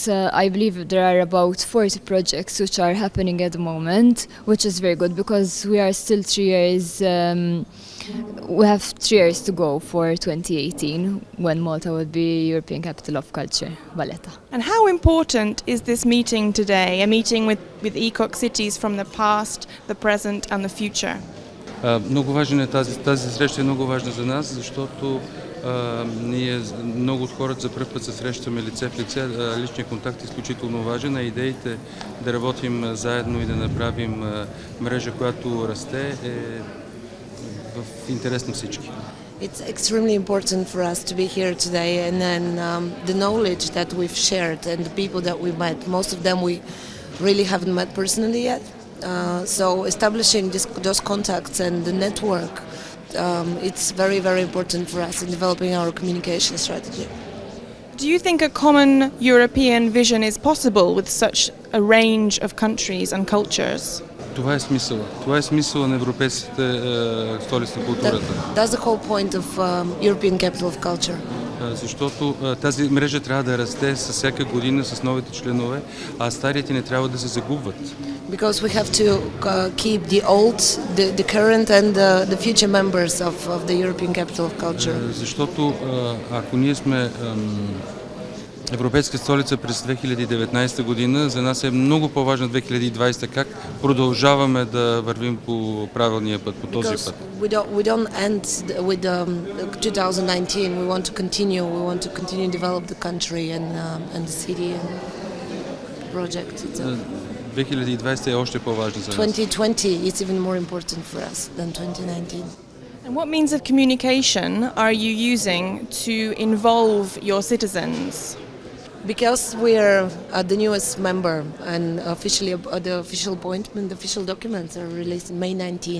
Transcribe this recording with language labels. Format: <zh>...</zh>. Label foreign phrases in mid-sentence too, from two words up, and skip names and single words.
<en>I believe there are about 40 projects which are happening at the moment, which is very good because we are still 3 years. We have 3 years to go for 2018, when Malta will be European Capital of Culture, Valletta. And how important is this meeting today, a meeting with ECoC cities from the past, the present and the future?</en> <bg>Много важен е тази среща е много важна за нас, защото ние много от хората за първ път се срещаме лице в лице. Личният контакт е изключително важен, а идеите да работим заедно и да направим мрежа, която расте, е в интерес на всички.</bg> <en>It's extremely important for us to be here today, and then the knowledge that we've shared and the people that we met, most of them we really haven't met personally yet. So establishing those contacts and the network, it's very, very important for us in developing our communication strategy. Do you think a common European vision is possible with such a range of countries and cultures?</en> <bg>Това е смисъла. Това е смисъла на европейските столици на културата.</bg> <en>That's the whole point of European Capital of Culture.</en> <bg>Защото тази мрежа трябва да расте с всяка година с новите членове, а старите не трябва да се загубват.</bg> <en>Because we have to keep the old, the current and the future members of the European Capital of Culture.</en> <bg>Защото ако ние сме Европейска столица през 2019 година. За нас е много по-важна 2020, как продължаваме да вървим по правилния път, по този път.</bg> <en>We don't end with 2019. We want to continue develop the country and the city and project itself.</en> <bg>2020 е още по-важна за нас.</bg> <en>2020 is even more important for us than 2019. And what means of communication are you using to involve your citizens? Because we're the newest member and officially the official appointment, the official documents are released in May 19.</en>